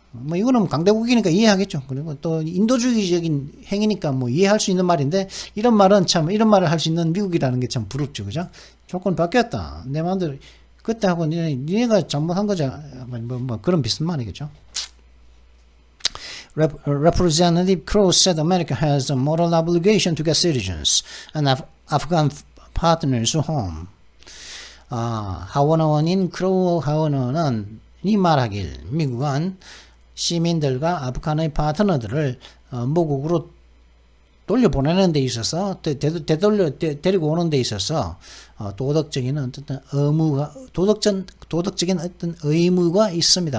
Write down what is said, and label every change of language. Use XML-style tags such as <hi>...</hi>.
<ko>뭐 이거는 강대국이니까 이해하겠죠. 그리고 또 인도주의적인 행위니까 뭐 이해할 수 있는 말인데 이런 말은 참 이런 말을 할 수 있는 미국이라는 게 참 부럽죠. 그죠? 조건 바뀌었다. 내 마음대로 그때 하고 니네가 잘못한 거죠. 뭐 그런 비슷한 말이겠죠.</ko> <en>Representative Crow said America has a moral obligation to get citizens and Afghan partners home.</en> <ko>하원의원인 크로우 하원의원은 이 말하길 미국은 시민들과 아프간의 파트너들을 모국으로 돌려보내는 데 있어서 데리고 오는 데 있어서 도덕적인 어떤 도덕적인 어떤 의무가 있습니다.</ko>